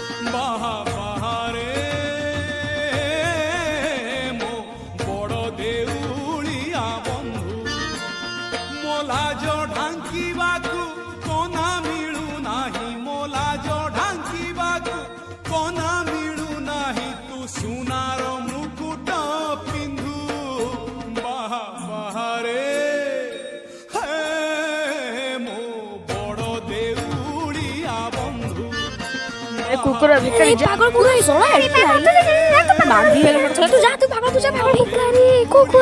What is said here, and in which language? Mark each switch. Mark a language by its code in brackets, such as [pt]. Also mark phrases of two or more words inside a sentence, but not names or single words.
[or] ବାହା ବାହାରେ ମୋ ବଡ଼ ଦେଉଳିଆ ବନ୍ଧୁ ମୋ ଲାଜ ଢାଙ୍କିବାକୁ କନା ମିଳୁନାହିଁ ମୋ ଲାଜ ଢାଙ୍କିବାକୁ କନା ମିଳୁନାହିଁ ତୁ ସୁନାର ମୁକୁଟ ପିନ୍ଧୁ ବାହା ବାହାରେ ମୋ ବଡ଼ ଦେଉଳିଆ ବନ୍ଧୁ [bn] কুকুরের ভিতরে পাগল পুরো সোলা বাঁধি তুই যা তুই পাগল তুই যা পাগল ভিখারি কুকুর